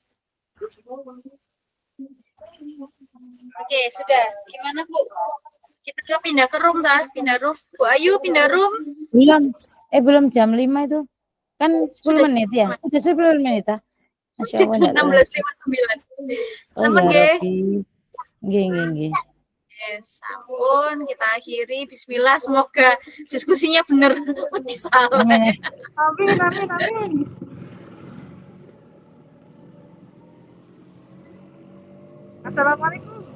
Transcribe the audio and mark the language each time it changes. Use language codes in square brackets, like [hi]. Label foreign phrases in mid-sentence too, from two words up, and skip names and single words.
[id] Oke, sudah. Gimana Bu? Kita Udah pindah ke room dah, pindah room. Bu Ayu pindah room. Belum jam 5 itu. Kan 10 Sudah menit ya? Sudah 10 menit ah. [ar] ما شاء الله [id] enggak 16.59. Oh Sampun ya nggih. Rabbi. Nggih. Yes, ampun, kita akhiri. Bismillah, semoga diskusinya benar. Salah. Amin, amin, amin. Assalamualaikum.